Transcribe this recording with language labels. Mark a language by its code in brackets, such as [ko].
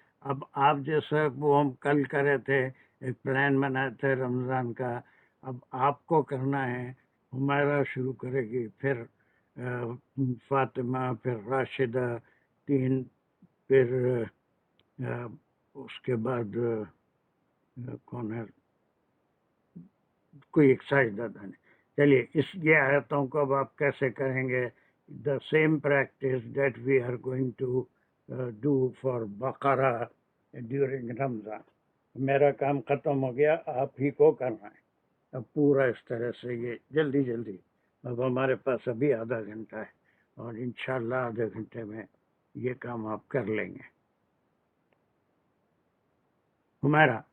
[ur] اب آپ جیسا وہ ہم کل کرے تھے، ایک پلان بنائے تھے رمضان کا، اب آپ کو کرنا ہے. ہمارا شروع کرے گی، پھر فاطمہ، پھر راشدہ، 3، پھر اس کے بعد کون ہے، کوئی ایک سائنسداں نہیں. [en] چلیے یہ آیتوں کو اب آپ کیسے کریں گے؟ the same practice that we are going to do for Baqarah during Ramzan. [ur] میرا کام ختم ہو گیا، آپ ہی کو کرنا ہے اب پورا اس طرح سے. یہ جلدی جلدی، اب ہمارے پاس ابھی آدھا گھنٹہ ہے اور انشاءاللہ آدھے گھنٹے میں یہ کام آپ کر لیں گے. ہمارا